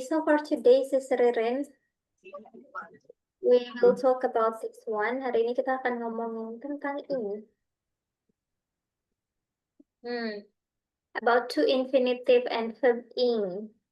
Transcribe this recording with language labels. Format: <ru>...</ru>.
<en>So for today, Sis Ririn, we will talk about 6-1.</en> <id>Hari ini kita akan ngomongin tentang ini.</id> <en>About to infinitive and verb ing.</en>